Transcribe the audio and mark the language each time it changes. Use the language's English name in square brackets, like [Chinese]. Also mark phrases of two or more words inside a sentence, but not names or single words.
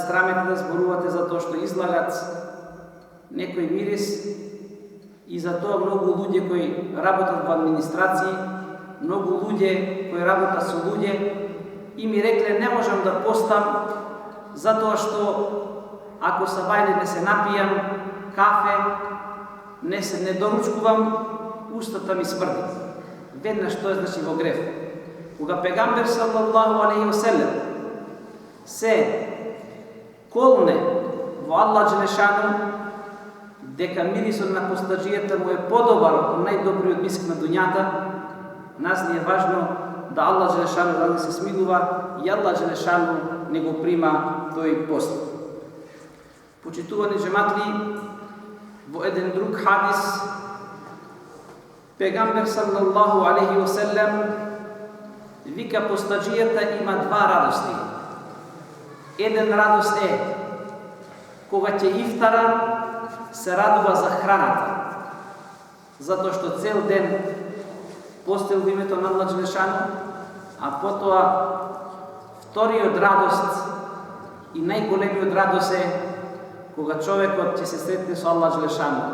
[Macedonian] страмете да зборувате затоа што излагат некој мирис, и затоа многу луѓе кои работат во администрации, многу луѓе кои работат со луѓе, и ми рекле: не можам да постам затоа што ако сабајле не се напијам кафе, не доручкувам, устата ми смрди. Веднаш тоа значи во греф. Кога пегамбер [Arabic] صلى الله عليه وسلم [Macedonian] се колне во Аллах Джелешану дека мирисот на постаджијата му е подобар од најдобриот миск на дуњата, нас ни е важно да Аллах Джелешану да се смилува и Аллах Джелешану не го прима тој пост. Почитувани џематли, во еден друг хадис пегамбер [Arabic] صلى الله عليه وسلم [Macedonian] вика: постаджијата има два радости. Еден радост е кога ќе ифтара, се радува за храната, затоа што цел ден постел во името на Аллах Джелешану, а потоа вториот радост и најголемиот радост е кога човекот ќе се сретне со Аллах Джелешану.